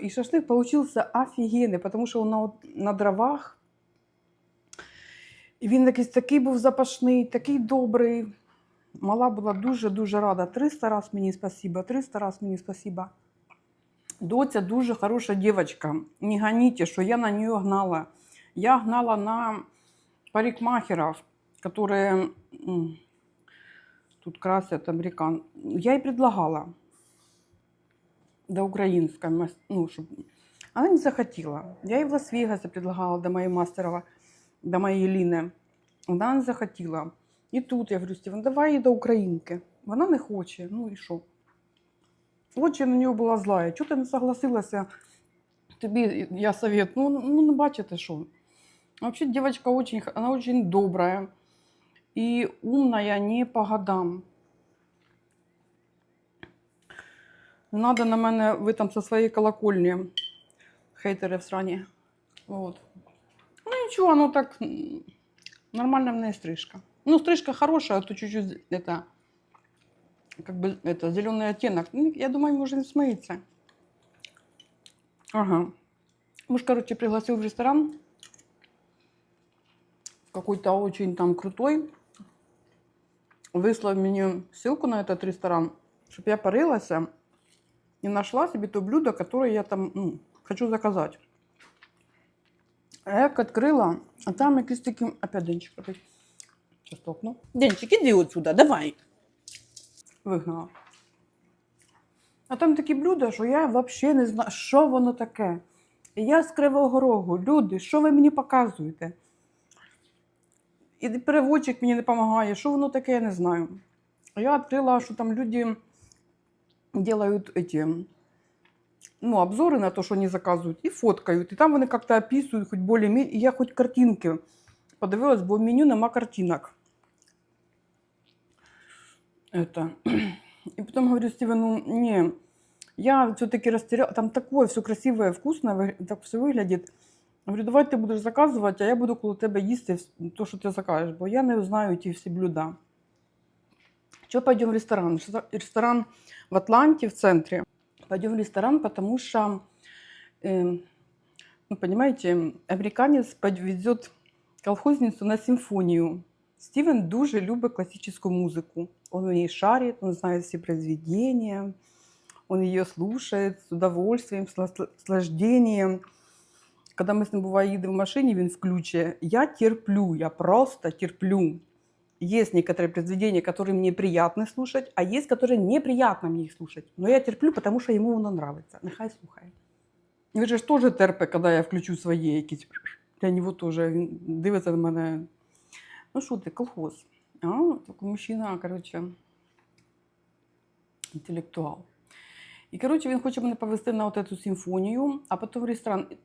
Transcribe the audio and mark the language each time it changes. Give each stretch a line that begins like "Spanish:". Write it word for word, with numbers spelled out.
Ukrainian: І шашлик получився офігенний, тому що на, на дровах. І він якийсь такий був запашний, такий добрий. Мала була дуже-дуже рада. триста раз мені спасіба, триста раз мені спасіба. Доця дуже хороша дівчинка. Не гоните, що я на неї гнала.
Russian: Я гнала на парикмахеров, которые м, тут красят американ. Я ей предлагала до украинской, мас- ну, чтоб... она не захотела. Я ей в Лас-Вегасе предлагала до моей мастерова, до моей Лины.
Ukrainian: Вона не захотіла. І тут я говорю, Стівен, давай її до українки. Вона не хоче, ну і що? Очі на нього була злая. Чого ти не согласилася? Тобі я совет. Ну, ну не бачите, що.
Russian: Вообще девочка очень, х- она очень добрая и умная не по годам.
Ukrainian: Надо на мене, ви там со своєї колокольні, хейтери в срані. Вот. Ну нічого, оно так м, нормальна в неї стрижка.
Russian: Ну, стрижка хороша, а то чуть-чуть это, как бы, это, зеленый оттенок.
Ukrainian: Ну, я думаю, може він смиється. Ага.
Russian: Муж, короче, пригласил в ресторан. Какой-то очень там крутой. Выслал мне ссылку на этот ресторан, чтобы я порылась и нашла себе то блюдо, которое я там ну, хочу заказать. А я как открыла, а там
Ukrainian: якийсь таким...
Russian: Опять Денчик. Опять. Сейчас толкну.
Ukrainian: Денчик, іди отсюда, давай. Вигнала. А там такі блюда, що я взагалі не знаю, що воно таке. І я з Кривого Рогу. Люди, що ви мені показуєте? І переводчик мені не допомагає, що воно таке, я не знаю. А я відкрила, що там люди роблять эти, ну, обзори на те, що вони заказують, і фоткають. І там вони як-то описують, хоч більш-менш, і я хоч картинки подивилась, бо в меню нема картинок.
Russian: Это. И потом говорю Стивену, не, я все-таки растеряла, там такое все красивое, вкусное, вы- так все выглядит. Говорю, давай ты будешь заказывать, а я буду
Ukrainian: коло тебе їсти вс- то, що ти закажеш, бо я не знаю ті всі блюда. Чого пойдем в ресторан? Шта- Ресторан в Атланті, в центрі.
Russian: Пойдем в ресторан, потому что, э, ну, понимаете, американец повезет колхозницу на симфонію.
Ukrainian: Стівен дуже любить класичну музику.
Russian: Он в ней шарит, он знает все произведения, он ее слушает с удовольствием, с насл- наслаждением. Когда мы с ним бывает едем в машине, он включает. Я терплю, я просто терплю. Есть некоторые произведения, которые мне приятно слушать, а есть, которые неприятно мне их слушать. Но я терплю, потому что ему оно нравится.
Ukrainian: Нехай слухає. Він же ж теж терпе, коли я включу свої якісь. Для нього теж. Він дивиться на мене. Ну що ти, колхоз? А, такий мужчина, коротше, інтелектуал. І, коротше, він хоче мене повести на от цю симфонію, а потім в ресторан.